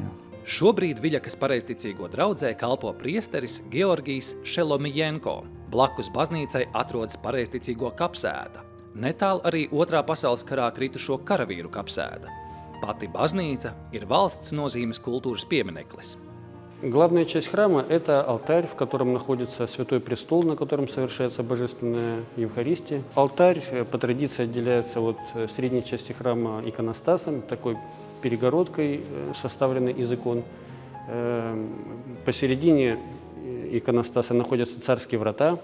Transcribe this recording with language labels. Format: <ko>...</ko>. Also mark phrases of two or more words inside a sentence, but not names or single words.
<lv>Šobrīd Viļakas pareizticīgo draudzē kalpo priesteris Georgijs Šelomijenko. Blakus baznīcai atrodas pareizticīgo kapsēta. Netālu arī Otrā pasaules karā kritušo karavīru kapsēta. Pati baznīca ir valsts nozīmes культурas piemineklis.</lv> <ru>Главная часть храма – это алтарь, в котором находится Святой Престол, на котором совершается Божественная Евхаристия. Алтарь по традиции отделяется от средней части храма иконостасом, такой перегородкой, составленной из икон. Посередине иконостаса находятся царские врата.</ru>